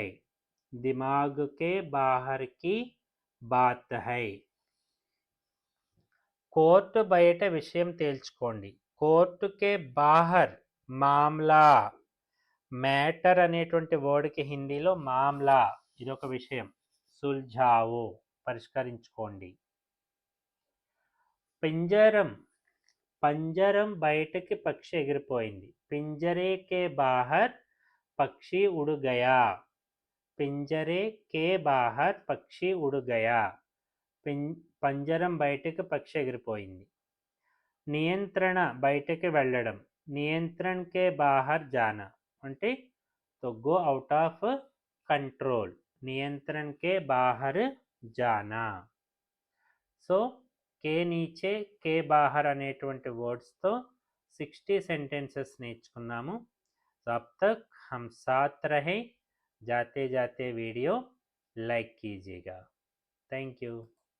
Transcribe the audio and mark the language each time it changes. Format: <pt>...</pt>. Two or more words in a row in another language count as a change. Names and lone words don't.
<hi>दिमाग के बाहर की बात है.</hi> <te>కోర్టు బయట విషయం తేల్చుకోండి.</te> <hi>कोर्ट के बाहर मामला.</hi> <te>మ్యాటర్ అనేటువంటి వర్డ్కి హిందీలో మామ్లా, ఇదొక విషయం. సుల్झाओ, పరిష్కరించుకోండి. పింజరం, పంజరం బయటకి పక్షి ఎగిరిపోయింది.</te> <hi>पिंजरे के बाहर पक्षी उड़ गया. पिंजरे के बाहर पक्षी उड़ गया.</hi> <te>పంజరం బయటకి పక్షి ఎగిరిపోయింది. నియంత్రణ బయటకి వెళ్ళడం.</te> <hi>नियंत्रण के बाहर जाना,</hi> <te>అంటే तो</te> <en>go out of control.</en> <hi>नियंत्रण के बाहर जाना.</hi> <te>సో</te> <hi>के नीचे के बाहर</hi> <te>అనేటువంటి వర్డ్స్తో 60 సెంటెన్సెస్ నేర్చుకున్నాము.</te> <hi>सो अब तक हम साथ रहे. जाते जाते वीडियो लाइक कीजिएगा.</hi> <en>Thank you.</en>